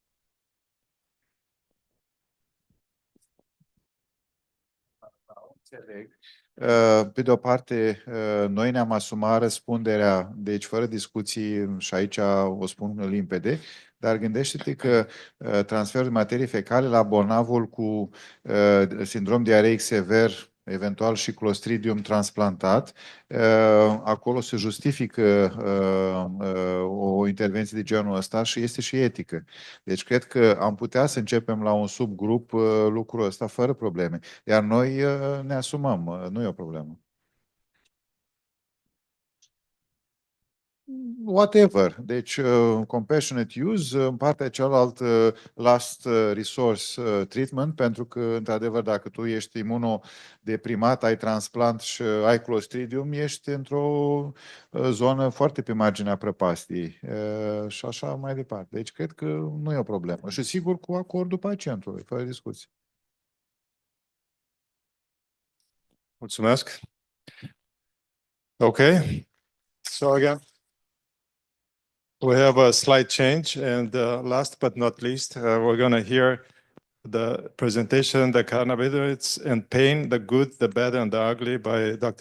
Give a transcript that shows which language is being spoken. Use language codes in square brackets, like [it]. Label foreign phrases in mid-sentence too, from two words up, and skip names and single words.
[ro] Pe de o parte, noi ne-am asumat răspunderea, deci fără discuții, și aici o spun limpede, dar gândește-te că transferul de materii fecale la bolnavul cu sindrom diareic sever, eventual și Clostridium transplantat, acolo se justifică o intervenție de genul ăsta și este și etică. Deci cred că am putea să începem la un subgrup lucrul ăsta fără probleme. Iar noi ne asumăm, nu e o problemă. Whatever. Deci, [en] compassionate use, [ro] în partea cealaltă, [en] last resource treatment, [ro] pentru că, într-adevăr, dacă tu ești imunodeprimat, ai transplant și ai Clostridium, ești într-o zonă foarte pe marginea prăpastiei și așa mai departe. Deci, cred că nu e o problemă. Și, sigur, cu acordul pacientului, fără discuție. Mulțumesc. [en] Okay. So again, we have a slight change, and last but not least, we're going to hear the presentation, the cannabinoids and pain, the good, the bad, and the ugly by Dr.